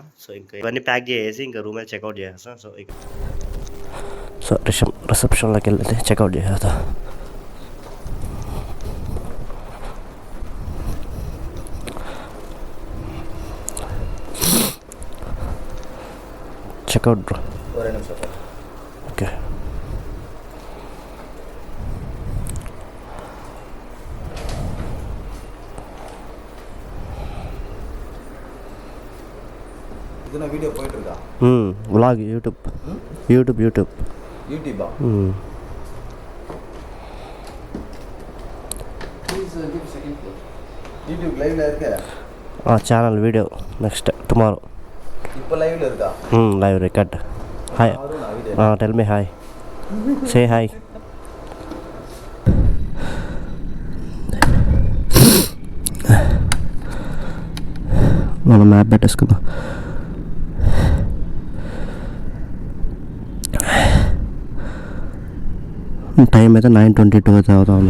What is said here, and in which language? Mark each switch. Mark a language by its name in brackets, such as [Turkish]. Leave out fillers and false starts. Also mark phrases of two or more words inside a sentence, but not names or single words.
[Telugu] సో ఇంకా ఇవన్నీ ప్యాక్ చేసి ఇంకా రూమ్ అయితే చెక్అవుట్ చేసేస్తాను. సో రిసెప్షన్లోకి వెళ్ళి చెక్అవుట్ చేసేస్తా. [English] checkout bro. [Telugu] ఓకే. [Tamil] இதுனா வீடியோ போயிட்டு இருக்கா? vlog யூடியூப். யூடியூபா? யூடியூப் லைவ்ல இருக்க? [English] channel video next tomorrow. [Tamil] இப்போ லைவ்ல இருக்கா? [English] live record. hi. tell me hi. say hi. [Telugu] మనం మ్యాప్ పెట్టేసుకుందాం. టైం అయితే 9:22 అయితే అవుతుంది.